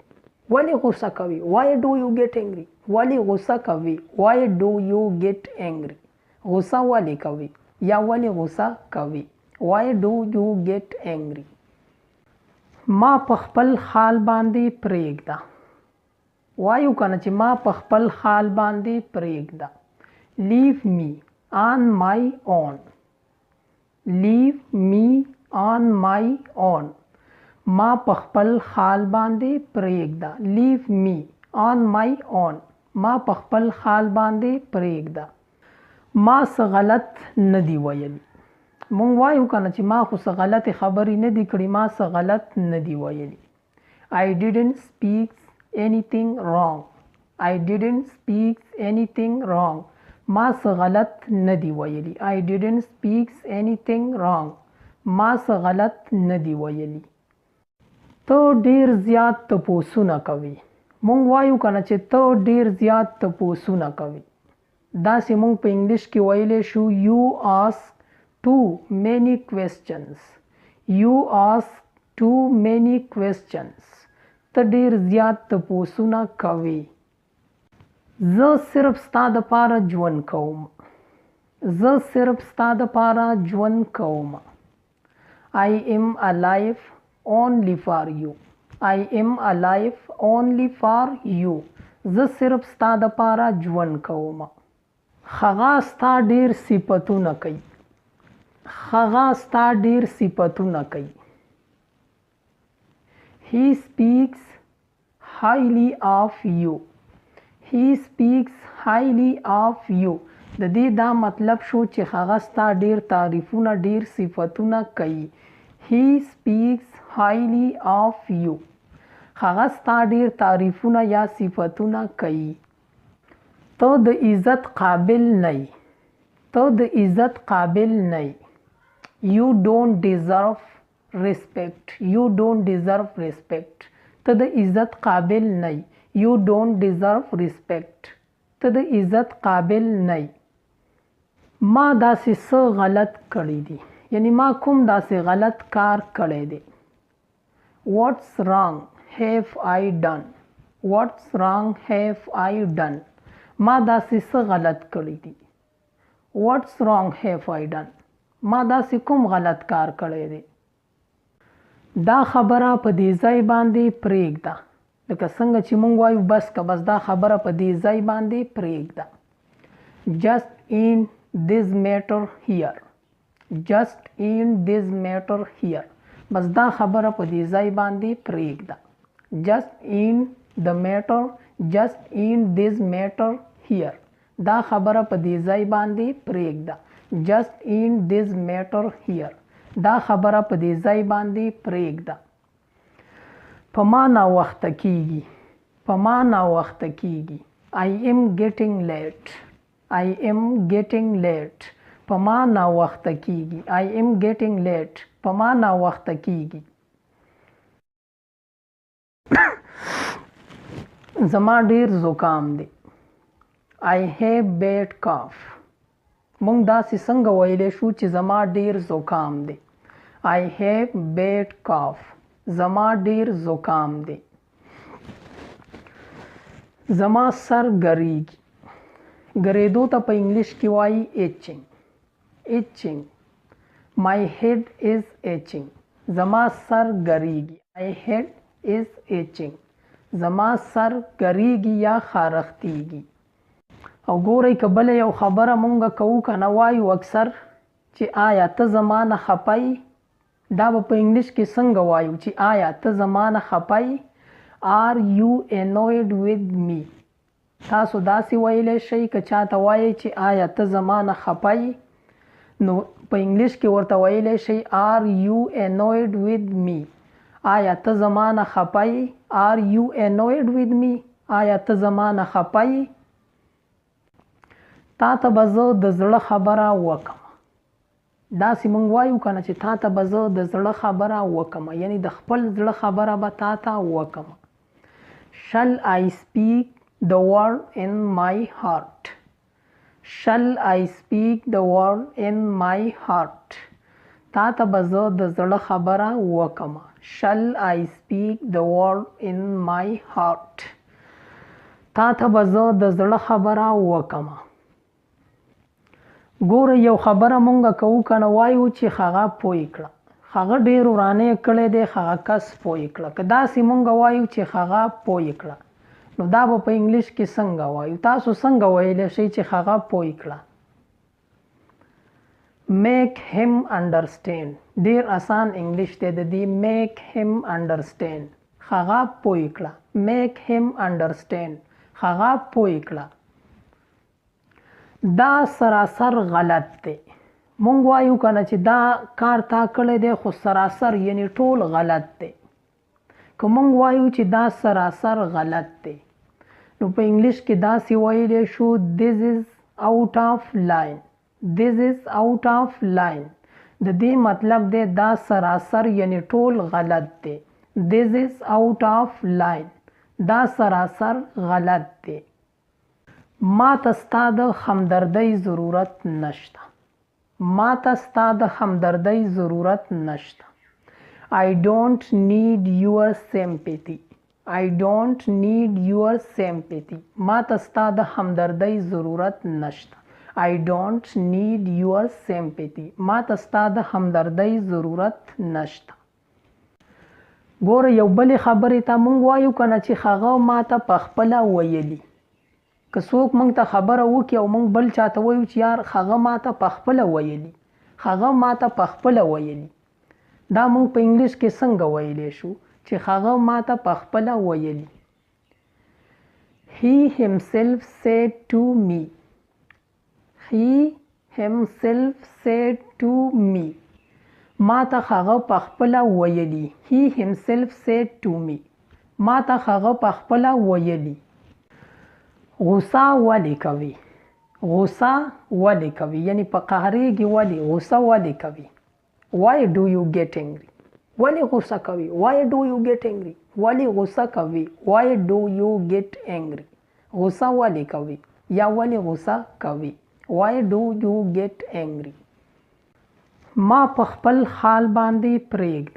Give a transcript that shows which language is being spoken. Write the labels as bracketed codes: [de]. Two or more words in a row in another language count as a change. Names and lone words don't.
[ps] ولې غوسه کوي؟ [en] Why do you get angry؟ [ps] ولې غوسه کوي؟ [en] Why do you get angry؟ [ps] غوسه ولې کوي یا ولې غوسه کوي؟ [en] Why do you get angry؟ [ps] ما په خپل حال باندې پرېږده. وایو که نه چې ما په خپل حال باندې پرېږده. [en] Leave me on my own. Leave me on my own. [ps] ما په خپل حال باندې پرېږده. [en] Leave me on my own. [ps] ما په خپل حال باندې پرېږده. ما څه غلط نه دی ویلي. مونږ وایو که نه چې ما خو څه غلطې خبرې نه دي کړي، ما څه غلط نه دی ویلي. [en] I didn't speak anything wrong. I didn't speak anything wrong. [ps] ما څه غلط نه دی ویلي. [en] I didn't speak anything wrong. [ps] ما څه غلط نه دی ویلي. ته ډیر زیات تپوسونه کوي. مونږ وایو کنه چې ته ډیر زیات تپوسونه کوي. داسې مونږ په انګلیش کې ویلی شو [en] you ask too many questions. you ask too many questions. [ps] ته ډیر زیات تپوسونه کوي. زه صرف ستا دپاره ژوند کوم. زه صرف ستا دپاره ژوند کوم. [en] I am alive only for you. I am alive only for you. [ps] زه صرف ستا دپاره ژوند کوم. هغه ستا ډیر صفتونه کوي. هغه ستا ډیر صفتونه کوي. [en] He speaks highly of you. He speaks highly of you. [ps] د دې دا مطلب شو چې هغه ستا ډیر تعریفونه ډیر صفتونه کوي. [en] He speaks highly of you. [ps] هغه ستا ډیر تعریفونه یا صفتونه کوي. ته د عزت قابل نه یې. ته د عزت قابل نه یې. [en] You don't deserve respect. You don't deserve respect. [ps] ته د عزت قابل نه یې. [en] You don't deserve respect. [ps] ته د عزت قابل نه یې. ما داسې څه غلط کړی دی. یعنی ما کوم داسې غلط کار کړی دی. [en] What's wrong have I done? What's wrong have I done? [ps] ما داسې څه غلط کړی دی. [en] What's wrong have I done? [ps] ما داسې کوم غلط کار کړی دی. دا خبره په دې ځای باندې پرېږده. لکه څنګه چې مونږ وایو بس که بس دا خبره په دې ځای باندې پرېږده. [en] Just in this matter here. Just in this matter here. [ps] بس دا خبره په دې ځای باندې پرېږده. [en] Just in the matter. Just in this matter here. [ps] دا خبره په دې ځای باندې پرېږده. [en] Just in this matter here. [ps] دا خبره په دې ځای باندې پرېږده. په ما ناوخته کیږي. په ما ناوخته کیږي. [en] I am getting late. I am getting late. [ps] په ما ناوخته کیږي. [en] I am getting late. [ps] په ما ناوخته کیږي. زما ډیر زکام دی. [en] I have bad cough. [ps] مونږ داسې څنګه ویلی شو چې زما ډیر زکام دی. [en] I have bad cough. [ps] زما ډیر زکام دی. زما سر ګریږي. ګریدو ته په انګلیش کې وایي itching. [en] itching. My head is itching. [ps] زما سر ګریږي. [en] My head is itching. [ps] زما سر ګریږي یا خارښتیږي. او ګورئ که بله یو خبره مونږ کوو که نه وایو اکثر چې آیا ته زما نه خفه یې. دا به په انګلیش کې څنګه وایو چې آیا ته زما نه خفه یې. [en] Are you annoyed with me? [ps] تاسو داسې ویلی شئ که چاته وایئ چې آیا ته زما نه خفه یې نو په انګلیش کې ورته ویلی شئ [en] Are you annoyed with me? [ps] آیا ته زما نه خفه یې. [en] Are you annoyed with me? [ps] آیا ته زما نه خفه یې. تا ته به زه د زړه خبره وکم. داسې مونږ وایو که نه چې تا ته به زه د زړه خبره وکم. یعنی د خپل زړه خبره به تا ته وکم. [en] Shall I speak the word in my heart? Shall I speak the word in my heart? [ps] تا ته به زه د زړه خبره وکم. [en] Shall I speak the word in my heart? [ps] تا ته به زه د زړه خبره وکم. ګوره یو خبره مونږ کوو که نه وایو چې هغه پوه کړه. هغه ډېر ورانه کړی دی. هغه کس پوه کړه. که داسې مونږ وایو چې هغه پوه کړه نو دا به په انګلیش کې څنګه وایو. تاسو څنګه ویلی شئ چې هغه پوه کړه. [en] Make him understand. [ps] ډېر آسان انګلیش دی د دې. [en] Make him understand. [ps] هغه پوه کړه. [en] Make him understand. [ps] هغه پوه کړه. دا سراسر غلط دی. مونږ وایو که نه چې دا کار تا کړی دی خو سراسر یعنی ټول غلط دی. که مونږ وایو چې دا سراسر غلط دی نو په انګلیش کې داسې ویلی شو [en] This is out of line. This is out of line. [ps] د دې مطلب دی دا سراسر یعنی ټول غلط دی. [en] this is out of line, [ps] دا سراسر غلط دی. ما ته ستا د همدردۍ ضرورت نشته. ما ته ستا د همدردۍ ضرورت نشته. [en] I don't need your sympathy. I don't need your sympathy. [ps] ما ته ستا د همدردۍ ضرورت نشته. [en] I don't need your sympathy. [ps] ما ته ستا د همدردۍ ضرورت نشته. ګوره یو بلې خبرې ته مونږ وایو که نه چې هغه ما ته پخپله ویلي. که څوک مونږ ته خبره وکړي او مونږ بل چاته وایو چې یار هغه ما ته پخپله ویلي، هغه ما ته پخپله ویلي، دا مونږ په انګلیش کې څنګه ویلی شو چې هغه ما ته پخپله ویلي. [en] He himself said to me. He himself said to me. [ps] ما ته هغه پخپله ویلي. [en] He himself said to me. [ps] ما ته هغه پخپله ویلي. غوسه ولې کوي؟ غوسه ولې کوي؟ یعنی په قهرېږي ولې؟ غوسه ولې کوي؟ [en] Why do you get angry? [ps] ولې غوسه کوي؟ [en] Why do you get angry? [ps] ولې غوسه کوي؟ [en] Why do you get angry? [ps] غوسه ولې کوي یا ولې غوسه کوي؟ [en] Why do you get angry? [ps] ما په خپل حال باندې پرېږده.